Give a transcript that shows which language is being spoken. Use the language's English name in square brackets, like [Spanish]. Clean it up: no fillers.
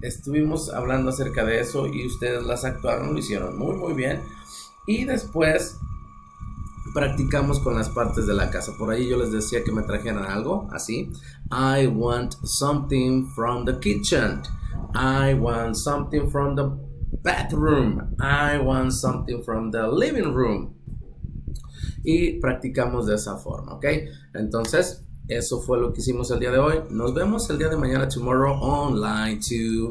[Spanish] Estuvimos hablando acerca de eso y ustedes las actuaron, lo hicieron muy bien. Y después practicamos con las partes de la casa. Por ahí yo les decía que me trajeran algo así. [English] I want something from the kitchen. I want something from the bathroom. I want something from the living room. [Spanish] Y practicamos de esa forma, ¿ok? Entonces, eso fue lo que hicimos el día de hoy. Nos vemos el día de mañana, [English] tomorrow, online too.